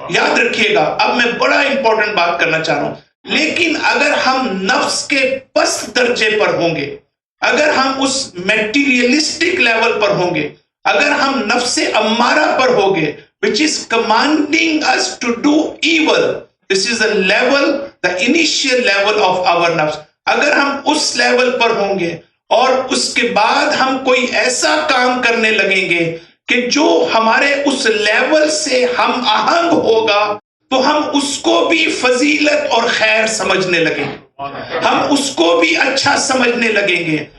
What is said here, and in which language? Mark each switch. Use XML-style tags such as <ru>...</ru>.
<ur>یاد رکھیے گا، اب میں بڑا امپورٹنٹ بات کرنا چاہ رہا ہوں. لیکن اگر ہم نفس کے پست درجے پر ہوں گے، اگر ہم اس میٹیریلسٹک لیول پر ہوں گے، اگر ہم نفس امارہ پر ہوں گے</ur> <en>which is commanding us to do evil. This is the level, the initial level of our nafs.</en> <ur>اگر ہم اس لیول پر ہوں گے اور اس کے بعد ہم کوئی ایسا کام کرنے لگیں گے کہ جو ہمارے اس لیول سے ہم آہنگ ہوگا، تو ہم اس کو بھی فضیلت اور خیر سمجھنے لگیں گے، ہم اس کو بھی اچھا سمجھنے لگیں گے.</ur>